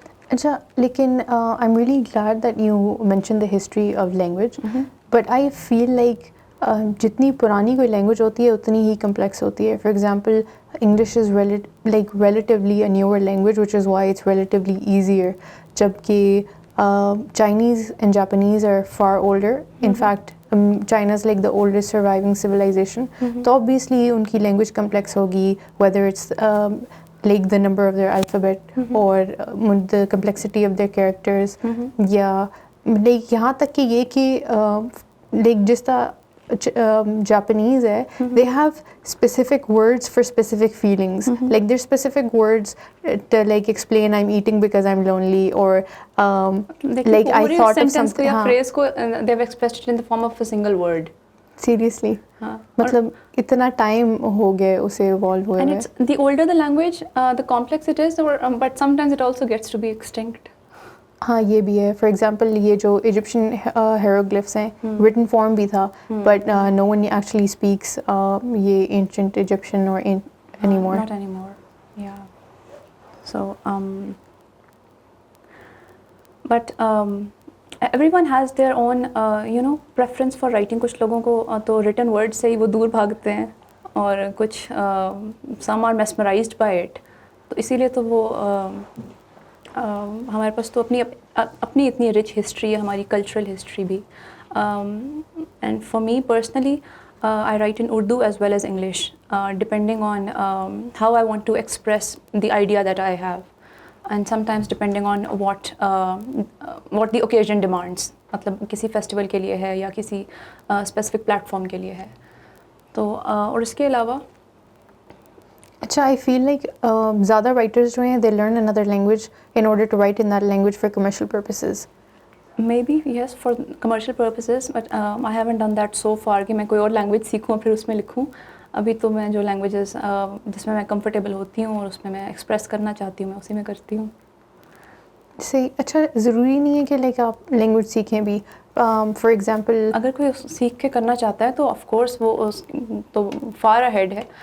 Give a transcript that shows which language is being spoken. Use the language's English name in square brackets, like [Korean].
[Urdu] اچھا, لیکن [English] I am really glad that you mention the history of language, but I feel like [Urdu] جتنی پرانی کوئی لینگویج ہوتی ہے [English] اتنی ہی کمپلیکس ہوتی ہے. For example English is like relatively a newer language which is why it's relatively easier, [Urdu] جبکہ [English] Chinese and Japanese are far older. In fact, China is like the oldest surviving civilization. So obviously [Urdu] ان کی [English] language complex [Urdu] ہوگی, [English] whether it's like the number of their alphabet or the complexity of their characters, یا like [Urdu] یہاں تک کہ یہ کہ [English] like [Urdu] جس طرح [English] Japanese ہے, they have specific words for specific feelings. Like there's specific words to like explain I'm eating because I'm lonely, or like I thought of something. [Urdu] یا [English] phrase کو they have expressed it in the form of a single word. Seriously. [Urdu] مطلب اتنا time ہو گیا اسے evolve ہوئے. [English] And it's the older the language, the complex it is, but sometimes it also gets to be extinct. [Urdu] ہاں یہ بھی ہے. [English] for example [Urdu] یہ جو ایجپشن ہیروگلفس ہیں, ریٹن فارم بھی تھا, [English] but no one actually speaks [Urdu] یہ اینشنٹ ایجپشن اور [English] Anymore. Not anymore. Yeah. So but everyone has their own preference for writing. [Urdu] کچھ لوگوں کو تو written word سے ہی وہ دور بھاگتے ہیں, اور کچھ [English] some are mesmerized by it. [Urdu] تو اسی لیے تو وہ ہمارے پاس تو اپنی اتنی رچ ہسٹری ہے, ہماری کلچرل ہسٹری بھی. [English] And for me personally I write in Urdu as well as English, depending on how I want to express the idea that I have, and sometimes depending on what the occasion demands. [Urdu] مطلب کسی festival کے لیے ہے یا کسی specific plate form کے لیے ہے. تو اور اس کے علاوہ [English] اچھا, I feel like [Urdu] زیادہ رائٹرز جو ہیں [English] They learn another language in order to write in that language for commercial purposes. Maybe yes, for commercial purposes, but I haven't done that so far [Urdu] کہ میں کوئی اور لینگویج سیکھوں پھر اس میں لکھوں. ابھی تو میں جو لینگویجز جس میں میں کمفرٹیبل ہوتی ہوں اور اس میں میں ایکسپریس کرنا چاہتی ہوں میں اسی میں کرتی ہوں. صحیح. اچھا, ضروری نہیں ہے کہ لائک آپ لینگویج سیکھیں بھی. [English] for example [Urdu] اگر کوئی سیکھ کے کرنا چاہتا ہے تو آف کورس وہ تو [English] far ahead [Urdu] ہے.